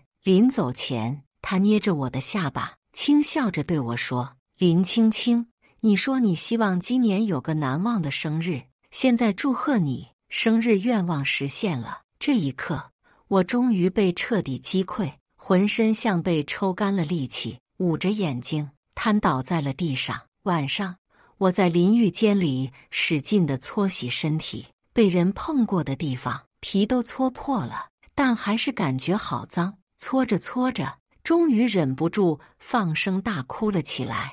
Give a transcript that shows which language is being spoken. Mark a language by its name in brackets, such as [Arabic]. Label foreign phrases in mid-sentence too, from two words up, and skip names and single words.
[Chinese] 臨走前，他捏着我的下巴，輕笑着對我說：“林青青，你說你希望今年有個難忘的生日，現在祝賀你，生日願望實現了。” 這一刻，我終於被徹底擊潰，渾身像被抽乾了力氣，捂着眼睛癱倒在了地上。晚上，我在淋浴間裡使勁地搓洗身體，被人碰過的地方皮都搓破了，但還是感覺好髒。搓着搓着，終於忍不住放聲大哭了起來。